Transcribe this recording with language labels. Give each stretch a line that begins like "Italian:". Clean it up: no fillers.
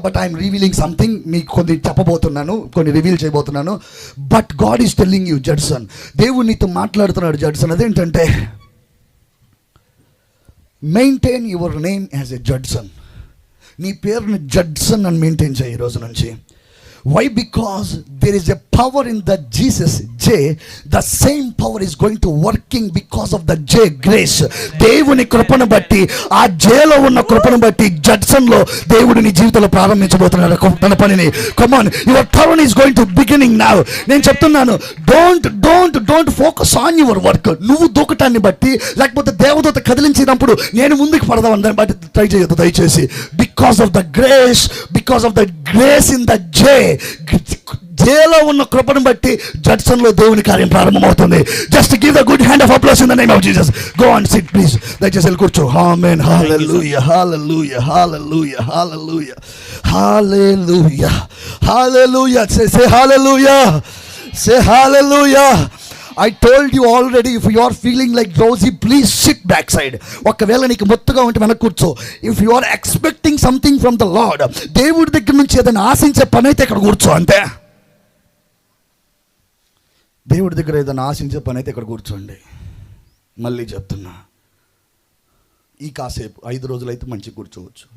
English: but I'm revealing something,
Telugu: మీకు కొన్ని చెప్పబోతున్నాను, కొన్ని రివీల్ చేయబోతున్నాను.
English: but God is telling you Judson,
Telugu: దేవుడు నీతో మాట్లాడుతున్నాడు
English: Judson.
Telugu: అదేంటంటే
English: Maintain your name as a Judson.
Telugu: నీ పేరుని జడ్సన్ అని మెయింటైన్ చేయి ఈ రోజు నుంచి.
English: Why? Because there is a power in the Jesus J. The same power is going to working because of the J grace.
Telugu: దేవుని కృపను బట్టి, ఆ జేలో ఉన్న కృపను బట్టి జడ్సన్లో దేవుడు నీ జీవితంలో ప్రారంభించబోతున్నాడు తన పనిని.
English: Come on, your turn is going to beginning now.
Telugu: నేను చెప్తున్నాను,
English: don't focus on your work.
Telugu: నువ్వు దూకటాన్ని బట్టి, లేకపోతే దేవదూత కదిలించినప్పుడు నేను ముందుకు పడదామని దాన్ని బట్టి ట్రై చేయొద్దు దయచేసి.
English: Because of the grace in the J,
Telugu: జేలో ఉన్న కృపను బట్టి జడ్సన్లో దేవుని కార్యం ప్రారంభమవుతుంది.
English: Just give the good hand of applause in the name of Jesus. Go and sit please.
Telugu: దయచేసి వెళ్ళి కూర్చో.
English: Amen. Hallelujah, hallelujah, hallelujah, hallelujah, hallelujah, hallelujah. Say hallelujah, say hallelujah. I told you already, if you are feeling like drowsy, please sit backside.
Telugu: ఒకవేళ నీకు మొత్తుగా ఉంటే వెనక్కి కూర్చో.
English: If you are expecting something from the Lord,
Telugu: దేవుడి దగ్గర నుంచి ఏదైనా ఆశించే పని అయితే ఇక్కడ కూర్చో అంతే. దేవుడి దగ్గర ఏదైనా ఆశించే పని అయితే ఇక్కడ కూర్చోండి. మళ్ళీ చెప్తున్నా, ఈ కాసేపు 5 రోజులైతే మంచిగా కూర్చోవచ్చు.